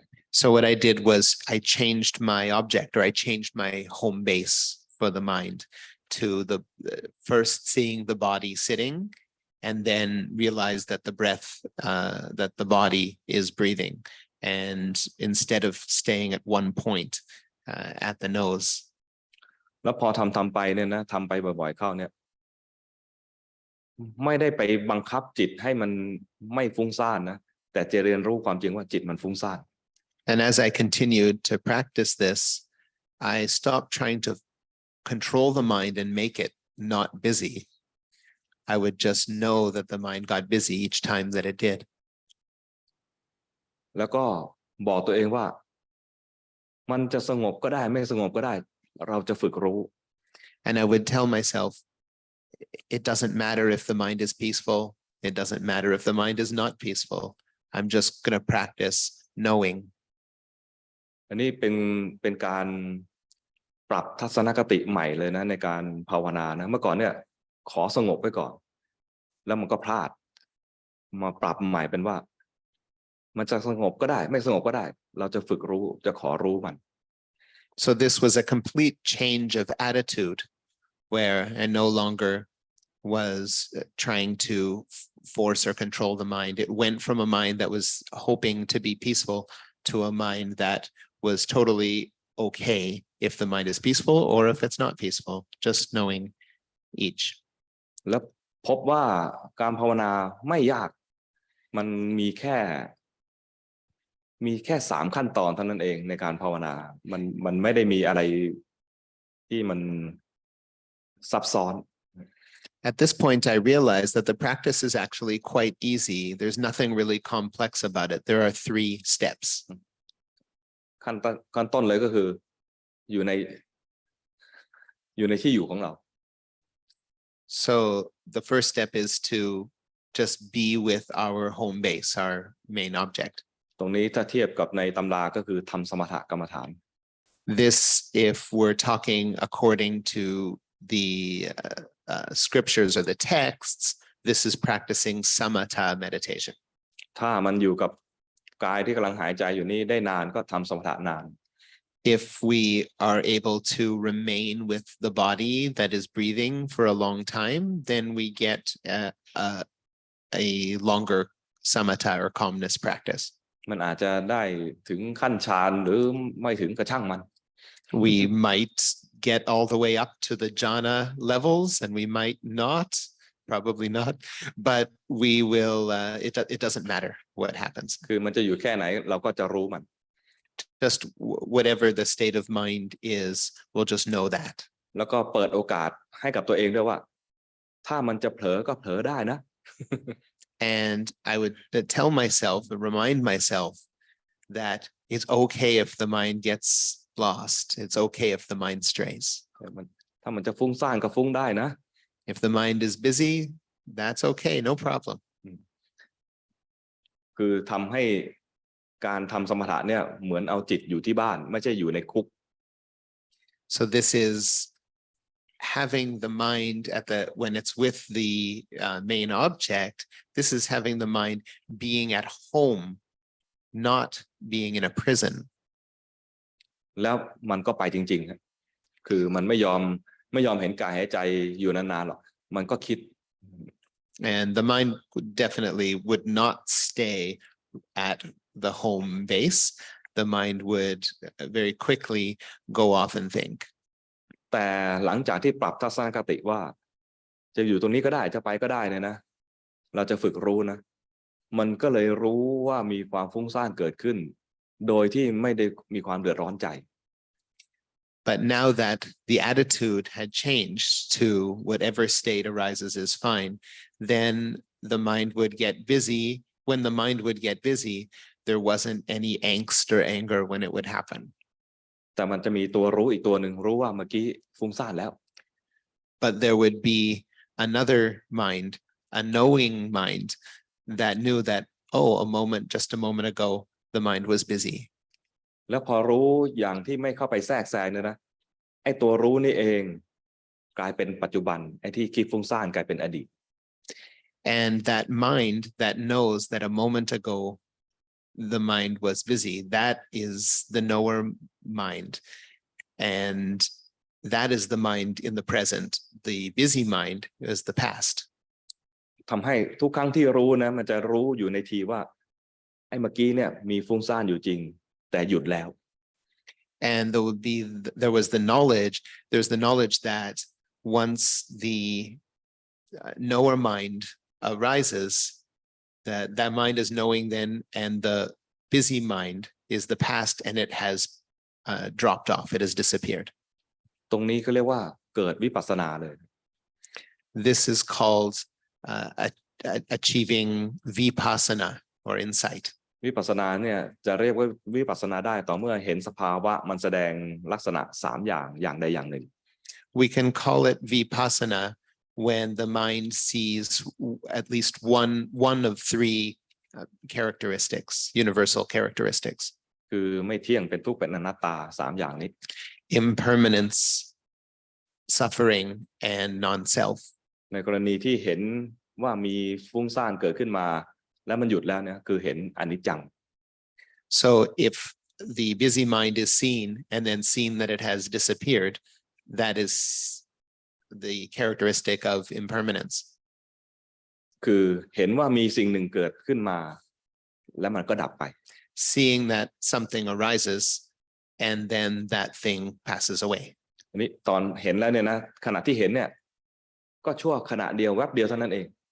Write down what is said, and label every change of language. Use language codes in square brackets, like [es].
[en] So what I did was I changed my object, or I changed my home base for the mind to the first seeing the body sitting and then realize that the breath, that the body is breathing. And instead of staying at one point at the nose. [th] แล้วพอทำไปเนี่ยนะทำไปบ่อยๆเข้าเนี่ยไม่ได้ไปบังคับจิตให้มันไม่ฟุ้งซ่านนะแต่จะเรียนรู้ความจริงว่าจิตมันฟุ้งซ่าน [en] And as I continued to practice this, I stopped trying to control the mind and make it not busy. I would just know that the mind got busy each time that it did. [th] แล้วก็บอกตัวเองว่ามันจะสงบก็ได้ไม่สงบก็ได้เราจะฝึกรู้ [en] And I would tell myself, it doesn't matter if the mind is peaceful. It doesn't matter if the mind is not peaceful. I'm just going to practice knowing. [th] อันนี้เป็นการ ปรับทัศนคติใหม่เลยนะในการภาวนานะเมื่อก่อนเนี่ยขอสงบไว้ก่อนแล้วมันก็พลาดมาปรับใหม่เป็นว่ามันจะสงบก็ได้ไม่สงบก็ได้เราจะฝึกรู้จะขอรู้มัน [en] So this was a complete change of attitude where I no longer was trying to force or control the mind. It went from a mind that was hoping to be peaceful to a mind that was totally okay if the mind is peaceful or if it's not peaceful, just knowing each. [th] แล้วพบว่าการภาวนาไม่ยากมันมีแค่3ขั้นตอนเท่านั้นเองในการภาวนามันไม่ได้มีอะไรที่มันซับซ้อน [en] At this point, I realized that the practice is actually quite easy. There's nothing really complex about it. There are 3 steps. [th] ขั้นต้นเลยก็คืออยู่ในที่อยู่ของเรา [en] So the first step is to just be with our home base, our main object. [th] ตรงนี้ถ้าเทียบกับในตำราก็คือทำสมถกรรมฐาน [en] This, if we're talking according to the scriptures or the texts, this is practicing samatha meditation. [th] ถ้ามันอยู่กับกายที่กำลังหายใจอยู่นี่ได้นานก็ทำสมถะนาน [en] If we are able to remain with the body that is breathing for a long time, then we get a longer samatha or calmness practice. [th] มันอาจจะได้ถึงขั้นฌานหรือไม่ถึงกระช่างมัน [en] We might get all the way up to the jhana levels and we might not, probably not, but we will, it doesn't matter what happens. [th] คือมันจะอยู่แค่ไหนเราก็จะรู้มัน [en] Just whatever the state of mind is, we'll just know that. [th] แล้วก็เปิดโอกาสให้กับตัวเองด้วยว่าถ้ามันจะเผลอก็เผลอได้นะ [en] And I would tell myself and remind myself that it's okay if the mind gets lost. It's okay if the mind strays. [th] ถ้ามันจะฟุ้งซ่านก็ฟุ้งได้นะ [en] If the mind is busy, that's okay, no problem. [th] คือทำให้การทำสมถะเนี่ยเหมือนเอาจิตอยู่ที่บ้านไม่ใช่อยู่ในคุก [en] So this is having the mind when it's with the main object, this is having the mind being at home, not being in a prison. [th] แล้วมันก็ไปจริงๆครับคือมันไม่ยอมเห็นกายหายใจอยู่นานๆหรอกมันก็คิด [en] And the mind definitely would not stay at the home base. The mind would very quickly go off and think. [th] แต่หลังจากที่ปรับทัศนคติว่าจะอยู่ตรงนี้ก็ได้จะไปก็ได้เนี่ยนะเราจะฝึกรู้นะมันก็เลยรู้ว่ามีความฟุ้งซ่านเกิดขึ้นโดยที่ไม่ได้มีความเดือดร้อนใจ [en] But now that the attitude had changed to whatever state arises is fine, then the mind would get busy. When the mind would get busy, there wasn't any angst or anger when it would happen. [th] แต่มันจะมีตัวรู้อีกตัวหนึ่งรู้ว่าเมื่อกี้ฟุ้งซ่านแล้ว [en] But there would be another mind, a knowing mind that knew that, oh, just a moment ago, the mind was busy. [th] แล้วพอรู้อย่างที่ไม่เข้าไปแทรกแซงเนี่ยนะไอ้ตัวรู้นี่เองกลายเป็นปัจจุบันไอ้ที่คิดฟุ้งซ่านกลายเป็นอดีต [en] And that mind that knows that a moment ago the mind was busy, that is the knower mind. And that is the mind in the present. The busy mind is the past. [th] ทำให้ทุกครั้งที่รู้นะมันจะรู้อยู่ในทีว่าไอ้เมื่อกี้เนี่ยมีฟุ้งซ่านอยู่จริงแต่หยุดแล้ว [en] And there was the knowledge, there's the knowledge that once the knower mind arises, that mind is knowing then, and the busy mind is the past, and it has dropped off, it has disappeared. [th] ตรงนี้เขาเรียกว่าเกิดวิปัสสนาเลย [en] This is called achieving vipassana or insight. [th] วิปัสสนาเนี่ยจะเรียกว่าวิปัสสนาได้ต่อเมื่อเห็นสภาวะมันแสดงลักษณะ3อย่างใดอย่างหนึ่ง [en] We can call it vipassana when the mind sees at least one of 3 characteristics, universal characteristics. [th] คือไม่เที่ยงเป็นทุกข์เป็นอนัตตา3อย่างนี้ [en] impermanence, suffering, and non-self. [th] ในกรณีที่เห็นว่ามีฟุ้งซ่านเกิดขึ้นมาแล้วมันหยุดแล้วเนี่ยคือเห็นอนิจจัง [en] So if the busy mind is seen and then seen that it has disappeared, that is the characteristic of impermanence. [th] คือเห็นว่ามีสิ่งหนึ่งเกิดขึ้นมาแล้วมันก็ดับไป [en] Seeing that something arises and then that thing passes away. [th] อันนี้ตอนเห็นแล้วเนี่ยนะขณะที่เห็นเนี่ยก็ชั่วขณะเดียวแวบเดียวเท่านั้นเอง